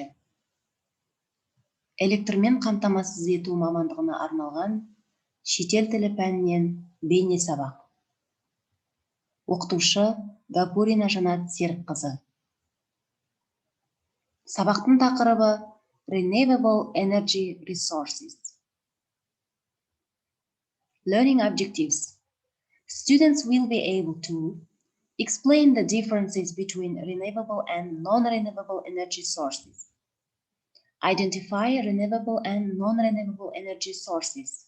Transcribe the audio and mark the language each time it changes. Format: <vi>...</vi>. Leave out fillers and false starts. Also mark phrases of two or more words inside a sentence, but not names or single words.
<kk>Электрмен қамтамасыз ету мамандығына арналған шетел тілі пәнінен бейне сабақ. Оқытушы Гапурина Ж қызы. Сабақтың тақырыбы</kk> <en>Renewable Energy Resources. Learning objectives. Students will be able to explain the differences between renewable and non-renewable energy sources. Identify renewable and non-renewable energy sources.</en>